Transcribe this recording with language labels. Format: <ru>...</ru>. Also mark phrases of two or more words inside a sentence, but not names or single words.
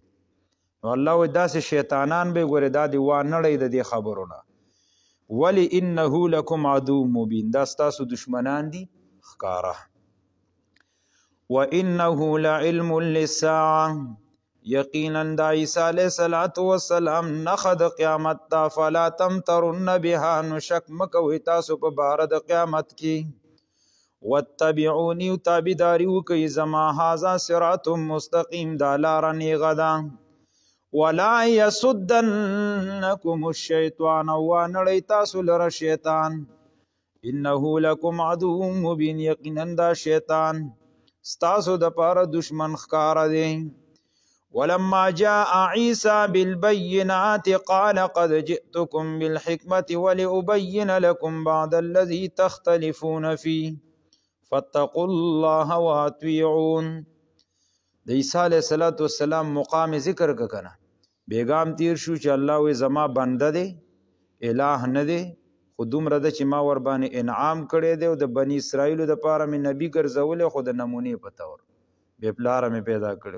<ps>نو الله وایي داسې شیطانان به یې ګورې دا دې وانړی د دې خبرو نه.</ps> <ar>ولی انه لکم عدو مبین،</ar> <ps>دا ستاسو دشمنان دي ښکاره.</ps> <ar>وانه لعلم للساعه،</ar> <ps>یقینا د عیسی</ps> <ar>علیه السلام</ar> <ps>نښه د قیامت ته.</ps> <ar>فلا تمترن بها،</ar> <ps>نو شک مکوئ تاسو په باره د قیامت کې. واتبعوني، تابعداري وکئ زما.</ps> <ar>هذا صراط مستقیم،</ar> <ps>دا لاره نیغه ده.</ps> <ar>ولا یصدنکم الشیطان،</ar> <ps>وانړی تاسو لره شیطان.</ps> <ar>انه لکم عدو مبین،</ar> <ps>یقینا دا شیطان ستاسو د پاره دشمن ښکاره دی.</ps> <ar>ولما جاء عيسى بالبينات قال قد جئتكم بالحكمة ولأبين لكم بعض الذي تختلفون فيه فاتقوا الله وأطيعون.</ar> <ps>د عیسی</ps> <ar>علیه السلام</ar> <ps>مقام ذکر کنه، بیگام تیر شو چې الله وی زما بنده دی، الہ نه دی، خو دومره ده چې ما ور باندې انعام کړی دی او د بني اسرائیلو د پاره مې نبی ګرځولی، خو د نمونې په طور بې پلاره مې پیدا کړی.</ps>